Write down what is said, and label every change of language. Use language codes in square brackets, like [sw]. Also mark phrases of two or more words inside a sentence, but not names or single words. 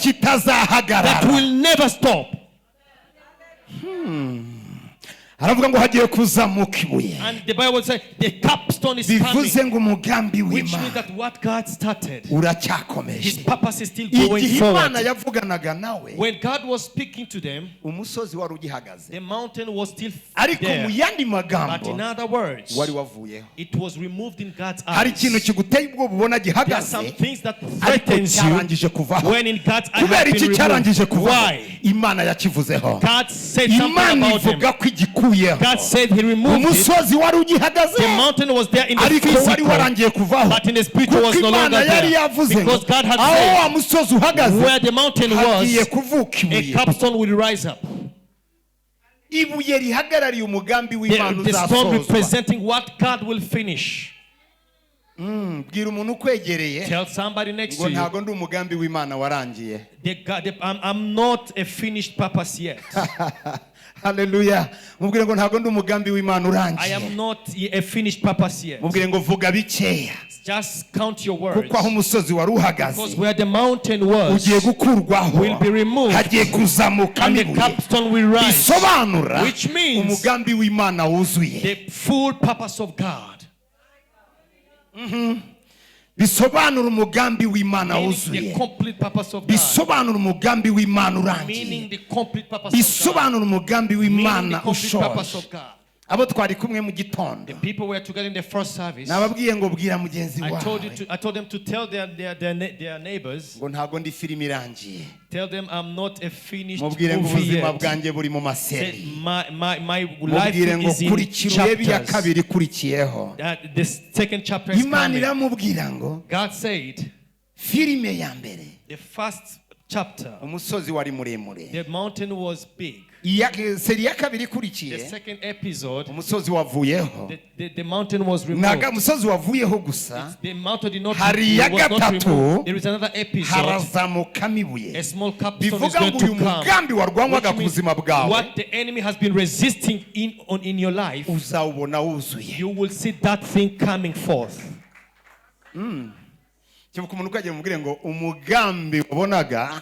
[rw] kitazahagarara. [en] will never stop. [rw] Aravuga ngo hagiye kuzamuka ibuye, [en] And the Bible says the capstone is [rw] bivuze [en] coming, [rw] ngo umugambi [en] which means [rw] w'Imana [en] that what God started, His [rw] uracyakomeje. [en] purpose is still going [rw] Igihe Imana [en] forward. [rw] yavuganaga nawe, [en] When God was speaking to them, [rw] umusozi wari ugihagaze, [en] the mountain was still [rw] ariko mu [en] there. [rw] yandi [en] But [rw] magambo [en] in other words, [rw] wari wavuyeho. [en] it was removed in God's [rw] Hari [en] eyes. [rw] ikintu kiguteye ubwoba ubona [en] There are some [rw] gihagaze [en] things that [rw] ariko [en] threatens you [rw] cyarangije kuvaho. [en] when in God's eye [rw] Kubera [en] have [rw] iki [en] been [rw] cyarangije [en] removed. [rw] kuvaho? [en] Why? [rw] Imana yakivuzeho. [en] God said something [rw] Imana [en] about him. [rw] ivuga ko igikuyeho. [en] God said he removed it. [rw] Umusozi wari ugihagaze, [en] The mountain was there in the [rw] ariko wari [en] physical, [rw] warangiye kuvaho. [en] but in the spiritual was [rw] Kuko [en] no [rw] Imana [en] longer [rw] yari [en] there. [rw] yavuze ngo [en] Because God had [rw] aho [en] said, [rw] wa musozi uhagaze [en] where the mountain [rw] hagiye [en] was, [rw] kuvuka [en] a [rw] ibuye. [en] capstone will rise up. [rw] Ibuye rihagarariye umugambi w'Imana [en] The stone [rw] uzasozwa. [en] representing what God will finish. [rw] Bwira umuntu ukwegereye [en] Tell somebody next [rw] ngo [en] to you, [rw] ntago ndi umugambi w'Imana warangiye. [en] I'm not a finished purpose yet. [rw] Haleluya. Mubwire ngo ntago ndi umugambi w'Imana [en] I [rw] urangiye. [en] am not a finished purpose yet. [rw] Mubwire ngo vuga bikeya, [en] Just count your words. [rw] kuko aho umusozi wari uhagaze [en] Because where the mountain was, [rw] ugiye gukurwaho, [en] will be removed, [rw] hagiye kuzamuka [en] and the [rw] ibuye. [en] capstone will rise, [rw] Bisobanura [en] which means [rw] umugambi w'Imana wuzuye. [en] the full purpose of God. [rw] Bisobanura umugambi w'Imana [en] Meaning [rw] wuzuye. [en] the complete purpose of God. [rw] Bisobanura umugambi w'Imana [en] Meaning [rw] urangiye. [en] the complete purpose of God. [rw] Bisobanura umugambi [en] Meaning the [rw] w'Imana [en] complete purpose [rw] ushoje. [en] of God. [rw] Abo twari kumwe mu gitondo, [en] The people were together in the first service. [rw] nababwiye ngo bwira mugenzi [en] I [rw] wawe [en] told them to tell their neighbors, [rw] ngo ntago ndi filime irangiye. [en] tell them I'm not a finished [rw] Mubwire ngo [en] movie [rw] ubuzima [en] yet. [rw] bwanjye buri mu [en] Said, [rw] maseri. [en] my life [rw] Mubwire ngo [en] is in [rw] kurikira urebe iya [en] chapters. [rw] kabiri ikurikiyeho. [en] The second chapter is [rw] Imana [en] coming. [rw] iramubwira ngo [en] God said, [rw] filime ya mbere, [en] the first chapter, [rw] umusozi wari muremure. [en] the mountain was big. [rw] Seri ya kabiri [en] The [rw] ikurikiye, [en] second episode, [rw] umusozi wavuyeho. [en] the mountain was removed. [rw] Ntago umusozi wavuyeho gusa, [en] The mountain did not, [rw] hari iya [en] was not [rw] gatatu, [en] removed. There is another episode. [rw] harazamukamo ibuye. [en] A small capstone is [rw] Bivuga [en] going [rw] ngo [en] to [rw] uyu [en] come. [rw] mugambi warwanwaga [en] Which [rw] ku [en] means [rw] buzima bwawe [en] what the enemy has been resisting in your life, [rw] uzawubona wuzuye. [en] you will see that thing coming forth. [rw] Kivuga umuntu ukagira umubwire ngo umugambi wabonaga